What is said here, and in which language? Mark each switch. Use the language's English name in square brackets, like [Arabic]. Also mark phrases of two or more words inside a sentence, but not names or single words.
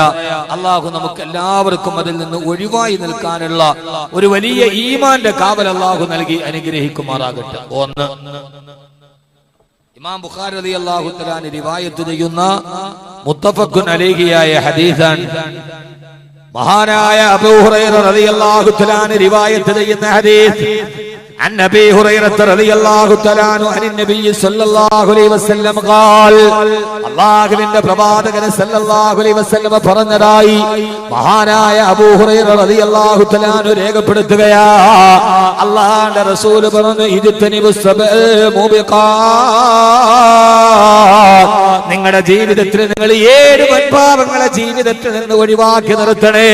[Malayalam] അള്ളാഹു നമുക്ക് എല്ലാവർക്കും അതിൽ നിന്ന് ഒഴിവായി നിൽക്കാനുള്ള ഒരു വലിയ ഈമാന്റെ കാവൽ അള്ളാഹു നൽകി അനുഗ്രഹിക്കുമാറാകട്ടെ. 1, ഇമാം ബുഖാരി [Arabic] رضي الله تعالى [Malayalam] റിവായത്ത് ചെയ്യുന്ന മുത്തഫഖുൻ അലൈഹിയായ ഹദീസാണ്. മഹാനായ അബൂ ഹുറൈറ [Arabic] رضي الله تعالى [Malayalam] റിവായത്ത് ചെയ്യുന്ന ഹദീസ്. [Arabic] عن أبي هريرة رضي الله تعالى عنه عن النبي صلى الله عليه وسلم قال [Malayalam] അല്ലാഹുവിന്റെ പ്രവാചകൻ [Arabic] صلى الله عليه وسلم [Malayalam] പറഞ്ഞതായി മഹാനായ അബൂ ഹുറൈറ [Arabic] رضي الله تعالى عنه [Malayalam] രേഖപ്പെടുത്തുകയാ. അല്ലാഹുവിന്റെ റസൂൽ പറഞ്ഞു, [Arabic] اجتنبوا السبع الموبقات, [Malayalam] നിങ്ങളുടെ ജീവിതത്തിൽ നിങ്ങൾ 7 വൻപാപങ്ങളെ ജീവിതത്തിൽ നിന്ന് ഒഴിവാക്കി നിർത്തണേ.